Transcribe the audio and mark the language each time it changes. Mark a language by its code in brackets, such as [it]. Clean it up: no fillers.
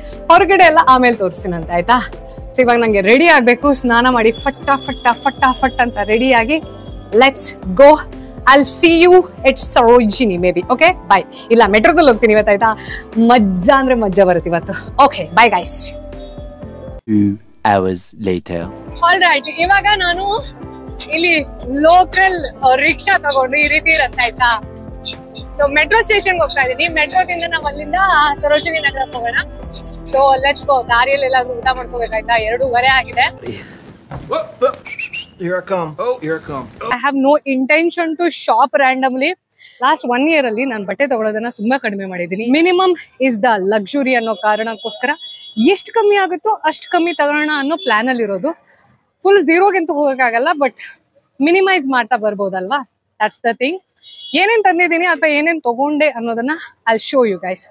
[kn] ಹೊರಗಡೆ ಎಲ್ಲ ಆಮೇಲೆ ತೋರಿಸ್ತೀನಂತ ಆಯ್ತಾ. ಸೊ ಇವಾಗ ನಂಗೆ ರೆಡಿ ಆಗ್ಬೇಕು. ಸ್ನಾನ ಮಾಡಿ ಫಟ್ ಅಂತ ರೆಡಿ ಆಗಿ [en] Let's go. I'll see you at Sarojini maybe. Okay, bye. [kn] ಇಲ್ಲ ಮೆಟ್ರೋದಲ್ಲಿ ಹೋಗ್ತೀನಿ ಇವತ್ತು ಆಯ್ತಾ. ಮಜ್ಜಾ ಅಂದ್ರೆ ಮಜ್ಜಾ ಬರುತ್ತೆ ಇವತ್ತು. [en] Okay, bye guys. 2 hours later. All right, [kn] ಇವಾಗ ನಾನು ಇಲ್ಲಿ ಲೋಕಲ್ ರಿಕ್ಷಾ ತಗೊಂಡು ಈ ರೀತಿ ಇರುತ್ತೆ ಆಯ್ತಾ. ಸೊ ಮೆಟ್ರೋ ಸ್ಟೇಷನ್ ಹೋಗ್ತಾ ಇದೀನಿ. ಮೆಟ್ರೋದಿಂದ ನಾವು ಅಲ್ಲಿಂದ ಸರೋಜಿನಿ ನಗರ ಹೋಗೋಣ. [en] So let's go. [kn] ದಾರಿಯಲ್ಲಿ ಎಲ್ಲಾದ್ರೂ ಊಟ ಮಾಡ್ಕೋಬೇಕಾಯ್ತಾ. 2:30 ಆಗಿದೆ. [en] Here I come. Oh, here I come. I have no intention to shop randomly. [kn] Last 1 year ಅಲ್ಲಿ ನಾನು ಬಟ್ಟೆ ತಗೊಳ್ಳೋದನ್ನ ತುಂಬಾ ಕಡಿಮೆ ಮಾಡಿದ್ದೀನಿ. [en] minimum is the luxury [kn] ಅನ್ನೋ ಕಾರಣಕ್ಕೋಸ್ಕರ ಎಷ್ಟು ಕಮ್ಮಿ ಆಗುತ್ತೋ ಅಷ್ಟು ಕಮ್ಮಿ ತಗೋಣ ಅನ್ನೋ ಪ್ಲಾನ್ ಅಲ್ಲಿ ಇರೋದು. ಫುಲ್ ಝೀರೋಗೆಂತೂ ಹೋಗಕ್ಕಾಗಲ್ಲ, ಬಟ್ ಮಿನಿಮೈಸ್ ಮಾಡ್ತಾ ಬರ್ಬೋದಲ್ವಾ. [en] That's the thing. [kn] ಏನೇನ್ ತಂದಿದ್ದೀನಿ ಅಥವಾ ಏನೇನ್ ತಗೊಂಡೆ ಅನ್ನೋದನ್ನ [en] I show you guys.